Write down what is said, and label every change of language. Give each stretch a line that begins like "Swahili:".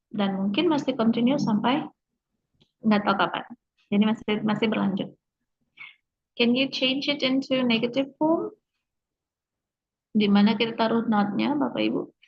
Indonesian: Dan mungkin masih continue sampai nggak tahu kapan. Jadi masih berlanjut.
English: Can you change it into negative form?
Indonesian: Di mana kita taruh not-nya, Bapak Ibu?